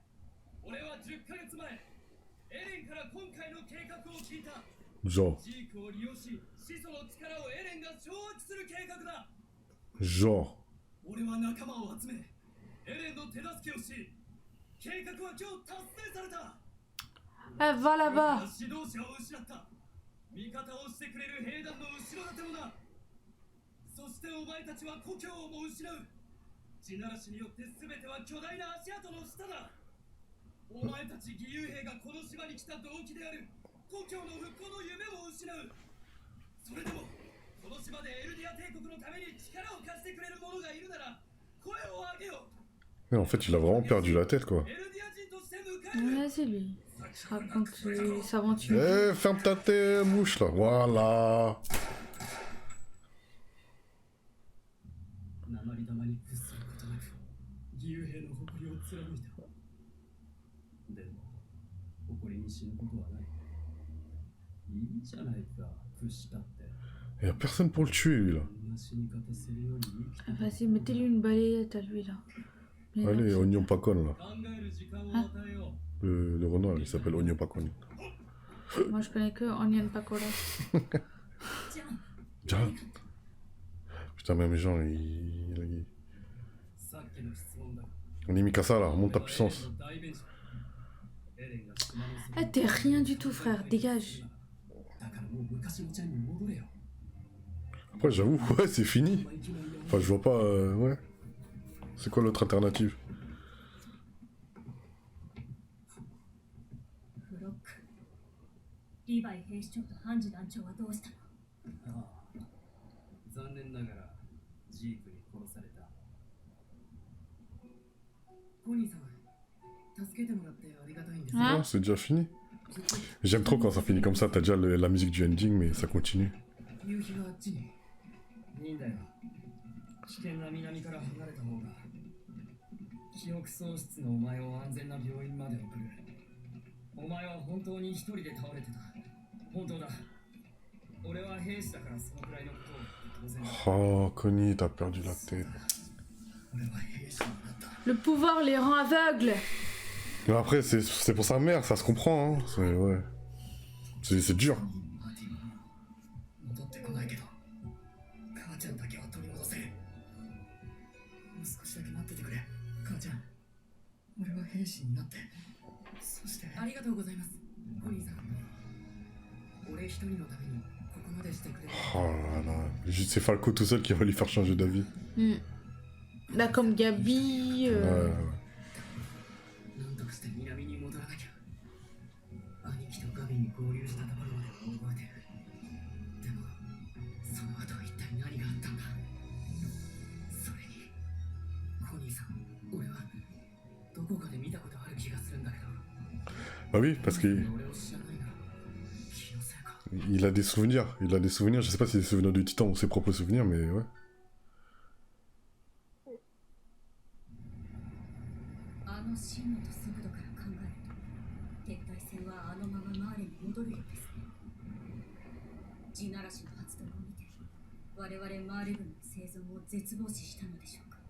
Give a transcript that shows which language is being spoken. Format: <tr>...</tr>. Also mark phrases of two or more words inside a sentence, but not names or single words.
<ja>俺は10ヶ月前、エレンから今回の計画を聞いた。</ja> <fr>Genre.</fr> <ja>ジークを利用し、始祖の力をエレンが掌握する計画だ。</ja> <fr>Genre.</fr> <ja>俺は仲間を集め、エレンの手助けをし、計画は今日達成された。</ja> <fr>Ah, va là-bas.</fr> <ja>指導者を失った。味方をしてくれる兵団の後ろ盾もな。そしてお前たちは故郷をも失う。地ならしによって全ては巨大な足跡の下だ。お前たち義勇兵がこの島に来た動機である故郷の復興の夢を失う。それでもこの島でエルディア帝国のために力を貸してくれる者がいるなら声を上げよう。</ja> <fr>Mais en fait, il a vraiment perdu la tête, quoi.</fr> <ja>エルディア人として迎える。</ja> <fr>Ouais, c'est lui. Il se raconte ses aventures. Eh, ferme ta tête, mouche, là. Voilà.</fr> <ja>鉛玉に屈することなく義勇兵の誇りを貫いた。でも誇りに死ぬことはない。いいじゃないか、屈したって。</ja> <fr>Y a personne pour le tuer, lui, là.</fr> <ja>こんな死に方するより生き</ja> <fr>Ah, vas-y, mettez-lui une balayette à lui, là. Mais non, Allez, c'est- Oignon Pacon, là.</fr> <ja>考える時間を与えよう。</ja> <fr>Le renard, il s'appelle Oignon Pacon. Moi, je connais que Onion Pacola.</fr> <ja>じゃあ</ja> <fr>Tiens. Putain, même Jean, il...</fr> <ja>さっきの質問だ。</ja> <fr>On est Mikasa, là. Monte ta puissance.</fr> <ja>大弁者。エレンが島の底</ja> <fr>Ah, t'es rien du tout, frère. Dégage.</fr> <ja>だからもう昔のちゃんに戻れよ。</ja> <fr>Après, j'avoue, ouais, c'est fini. Enfin, je vois pas... ouais. C'est quoi l'autre alternative?</fr> <ja>フロックリヴァイ兵士長とハンジ団長はどうしたの？ああ、残念ながらジークに殺された。コニーさん、助けてもらってありがたいんです。</ja> <fr>Hein? Non, c'est déjà fini. J'aime trop quand ça finit comme ça. T'as déjà la musique du ending, mais ça continue.</fr> <ja>夕日があっちに。いいんだよ。危険な南から離れた方が。記憶喪失のお前を安全な病院まで送る。お前は本当に一人で倒れてた。本当だ。俺は兵士だからそのくらいのことを当然だ。</ja> <fr>Oh, Connie, t'as perdu la tête.</fr> <ja>俺は兵士になった。</ja> <fr>Le pouvoir les rend aveugles. Mais après, c'est pour sa mère, ça se comprend, hein. Ouais. C'est dur.</fr> <ja>戻ってこないけど、母ちゃんだけは取り戻せる。もう少しだけ待っててくれ、母ちゃん。俺は兵士になって、そして。ありがとうございます、コニーさん。俺一人のためにここまでしてくれる。</ja> <fr>Oh là là. Juste c'est Falco tout seul qui va lui faire changer d'avis. Hmm. Là, comme Gabi. Ouais.</fr> <ja>なんとかして南に戻らなきゃ。兄貴とガビに合流したところまでは覚えてる。でも、その後一体何があったんだ。それに、コニーさん、俺はどこかで見たことある気がするんだけど。</ja> <fr>Bah oui, parce qu'il</fr> <ja>俺を知らないなら、気のせいか。</ja> <fr>il a des souvenirs. Il a des souvenirs. Je sais pas si c'est des souvenirs du Titan ou ses propres souvenirs, mais ouais.</fr> <ja>あの進路と速度から考えると撤退戦はあのままマーレに戻るようですね。地ならしの発動を見て我々マーレ軍の生存を絶望視したのでしょうか。</ja>